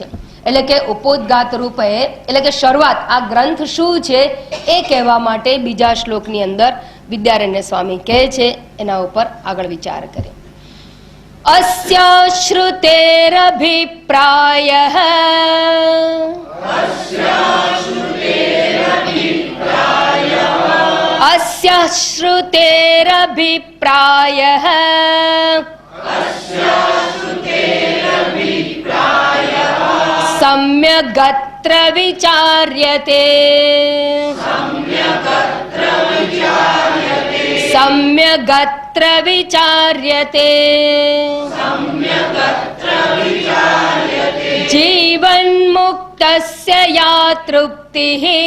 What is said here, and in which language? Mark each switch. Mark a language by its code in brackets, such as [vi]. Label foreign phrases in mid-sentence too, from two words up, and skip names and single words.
[gu] એટલે કે ઉपोद्घात રૂપે એટલે કે શરૂઆત, આ ગ્રંથ શું છે એ કહેવા માટે બીજા શ્લોકની અંદર વિદ્યારણ્ય સ્વામી કહે છે, એના ઉપર આગળ વિચાર કરીએ. [sa] अस्य श्रुतेरभिप्रायः अस्य श्रुतेरभिप्रायः सम्यगत्र विचार्यते, सम्यगत्र विचार्यते, जीवन्मुक्तस्य या तृप्तिः,